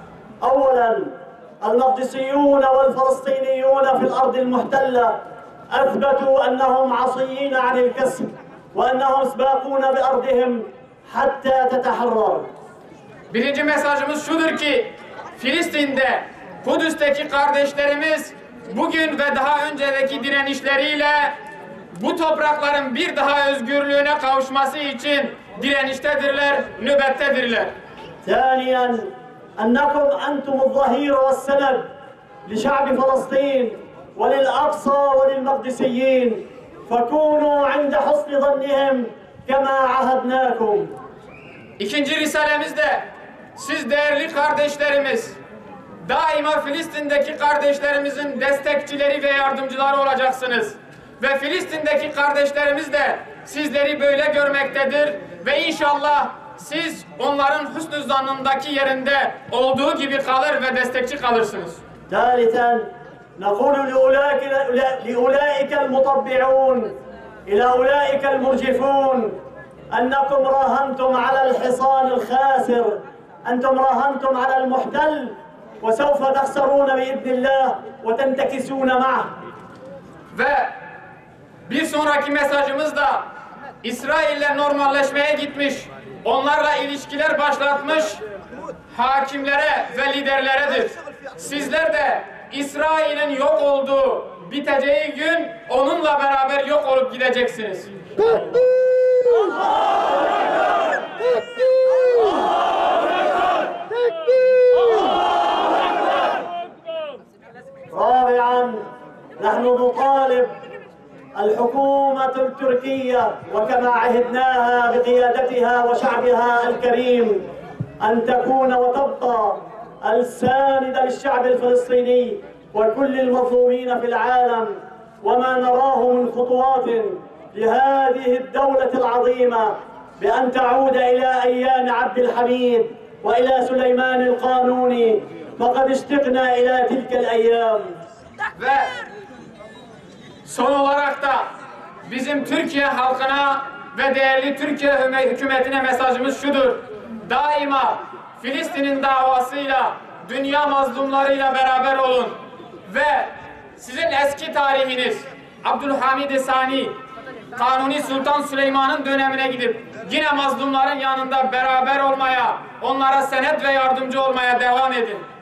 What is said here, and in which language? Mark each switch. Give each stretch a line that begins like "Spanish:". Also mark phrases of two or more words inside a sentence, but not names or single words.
Arabic: أولاً المقدسيون والفلسطينيون في الأرض المحتلة أثبتوا أنهم عصيين عن الكسر وأنهم سباقون بأرضهم حتى تتحرر.
Turkish: Birinci mesajımız şudur ki Filistin'de, Kudüs'teki kardeşlerimiz bugün ve daha önceki direnişleriyle bu toprakların bir daha özgürlüğüne kavuşması için direniştedirler, nöbettedirler.
Arabic: ثانيا أنكم أنتم الظهير والسند لشعب فلسطين وللأقصى وللمقدسيين فكونوا عند حسن ظنهم كما عهدناكم.
Turkish: İkinci risalemizde siz değerli kardeşlerimiz, daima Filistin'deki kardeşlerimizin destekçileri ve yardımcıları olacaksınız. Ve Filistin'deki kardeşlerimiz de sizleri böyle görmektedir ve inşallah siz onların hüsnü zannındaki yerinde olduğu gibi kalır ve destekçi kalırsınız.
Arabic: ثالثا نقول لأولئك المطبعون إلى أولئك المرجفون أنكم راهنتم على الحصان الخاسر أنتم راهنتم على المحتل وسوف تخسرون بإذن الله وتنتكسون معه.
Turkish: Ve bir sonraki mesajımız da İsrail'le normalleşmeye gitmiş, onlarla ilişkiler başlatmış hakimlere ve liderleredir. Sizler de İsrail'in yok olduğu, biteceği gün onunla beraber yok olup gideceksiniz.
Arabic: رابعا نحن نطالب الحكومة التركية وكما عهدناها بقيادتها وشعبها الكريم أن تكون وتبقى الساند للشعب الفلسطيني وكل المظلومين في العالم وما نراه من خطوات لهذه الدولة العظيمة بأن تعود إلى أيام عبد الحميد وإلى سليمان القانوني فقد اشتقنا إلى تلك الأيام.
Turkish: Ve son olarak da bizim Türkiye halkına ve değerli Türkiye hükümetine mesajımız şudur. Daima Filistin'in davasıyla, dünya mazlumlarıyla beraber olun. Ve sizin eski tarihiniz, Abdülhamid Sani, Kanuni Sultan Süleyman'ın dönemine gidip yine mazlumların yanında beraber olmaya, onlara senet ve yardımcı olmaya devam edin.